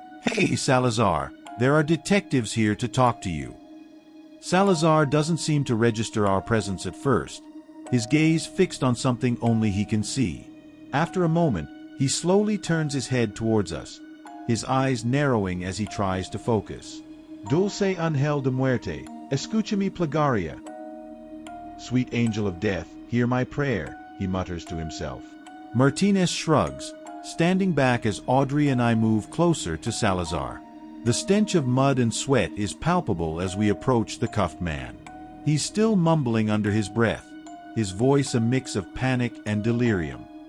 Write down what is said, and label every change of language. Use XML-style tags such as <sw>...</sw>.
<en>"Hey, Salazar, there are detectives here to talk to you." Salazar doesn't seem to register our presence at first, his gaze fixed on something only he can see. After a moment, he slowly turns his head towards us, his eyes narrowing as he tries to focus.</en> <es>"Dulce angel de muerte, escucha mi plegaria."</es> <en>"Sweet angel of death, hear my prayer," he mutters to himself. Martinez shrugs, standing back as Audrey and I move closer to Salazar. The stench of mud and sweat is palpable as we approach the cuffed man. He's still mumbling under his breath, his voice a mix of panic and delirium.</en>